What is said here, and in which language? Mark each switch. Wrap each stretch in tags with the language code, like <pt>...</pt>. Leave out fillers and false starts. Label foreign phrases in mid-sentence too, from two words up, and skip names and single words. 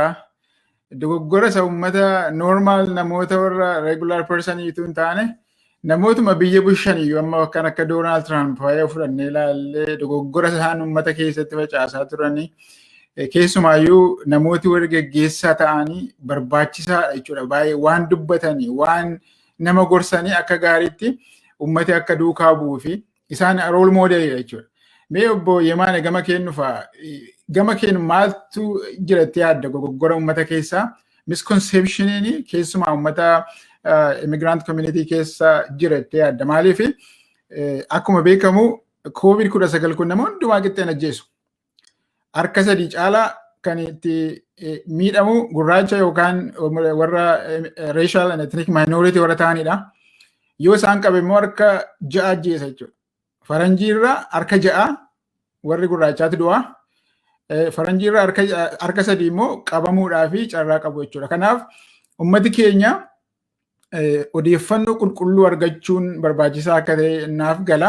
<om>Dogoggora isa uummata normal namoota warra</om> <en>regular personiitu</en> <om>hin taane namootuma biyya bulchaniyyuu amma kan akka Donald Trump fa'aa fudhannee ilaallee dogoggora isaan uummata keessatti facaasaa turanii keessumaayyuu namooti warri geggeessaa ta'anii barbaachisaadha jechuudha. Baay'ee waan dubbatanii waan nama gorsanii akka gaariitti ummati akka duukaa bu'uu fi isaan role model jechuudha. Mee obbo Yemaane gama kennu fa'a gama kennu maaltu jiratti yaadda dogoggora ummata keessaa misconceptioniin keessumaa ummata immigrant community keessa jiratti yaadda maaliif akkuma beekamu COVID-19 kun nama hundumaa qixxeen ajjeesu. Harka sadii caalaa kan itti miidhamu gurraacha yookaan warra</om> <en>racial and ethnic minority</en> <om>warra ta'anidha. Yoo isaan qabe immoo harka 6 ajjeesa jechuudha. Faranjii irraa harka 6 warri gurraachaatti du'a. Faranjii irraa harka 3 immoo qabamuudhaa fi carraa qabu jechuudha. Kanaaf ummati keenya odeeffannoo qulqulluu argachuun barbaachisaa akka ta'e naaf gala.</om>